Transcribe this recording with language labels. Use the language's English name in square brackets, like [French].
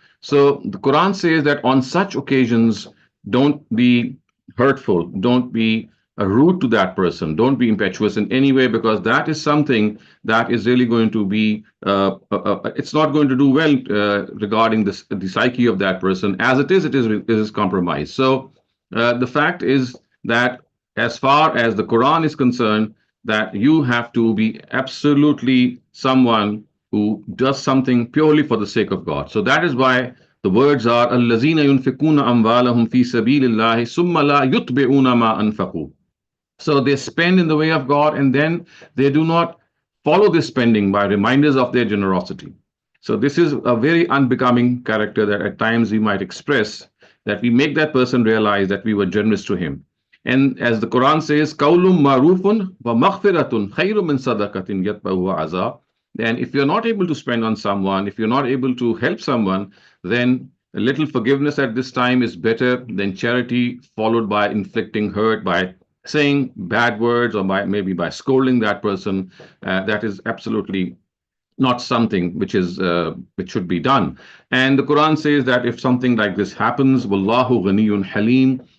[English] So the Quran says that on such occasions, don't be hurtful, don't be rude to that person, don't be impetuous in any way, because that is something that is really going to be, it's not going to do well regarding the psyche of that person. As it is compromised. So the fact is that as far as the Quran is concerned, that you have to be absolutely someone who does something purely for the sake of God. So that is why the words are [Arabic] الَّذِينَ يُنْفِقُونَ أَمْوَالَهُمْ فِي سَبِيلِ اللَّهِ ثُمَّ لَا يُتْبِعُونَ مَا أَنْفَقُوا. [English] So they spend in the way of God, and then they do not follow this spending by reminders of their generosity. So this is a very unbecoming character that at times we might express, that we make that person realize that we were generous to him. And as the Quran says, [Arabic] قَوْلٌ مَعْرُوفٌ وَمَغْفِرَةٌ خَيْرٌ مِّن صَدَقَةٍ يَتْبَعُهَا أَذًى. [English] Then if you're not able to spend on someone, if you're not able to help someone, then a little forgiveness at this time is better than charity followed by inflicting hurt, by saying bad words, or maybe by scolding that person. That is absolutely not something which should be done. And the Quran says that if something like this happens, [Arabic] Wallahu ghaniyun halim,